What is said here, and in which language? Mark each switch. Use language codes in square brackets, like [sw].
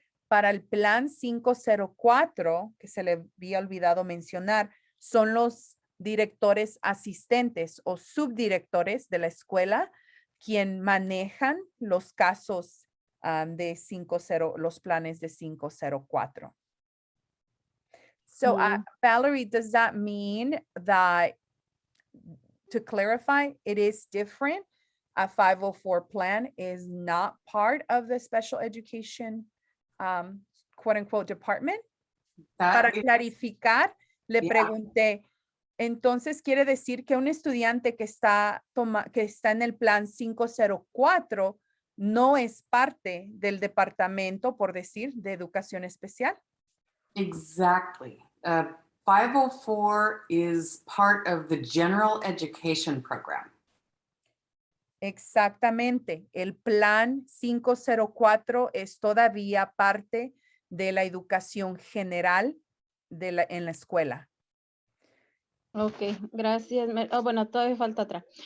[es] Para el plan 504, que se le había olvidado mencionar, son los directores asistentes o subdirectores de la escuela quien manejan los casos los planes de 504. [en] So, Valerie, does that mean that, to clarify, it is different? A 504 plan is not part of the special education quote unquote department? [es] Para clarificar, le pregunté, entonces quiere decir que un estudiante que está en el plan 504 no es parte del departamento, por decir, de educación especial. [en] Exactly. 504 is part of the general education program. [es] Exactamente. El plan 504 es todavía parte de la educación general en la escuela. Ok, gracias. Bueno, todavía falta otra.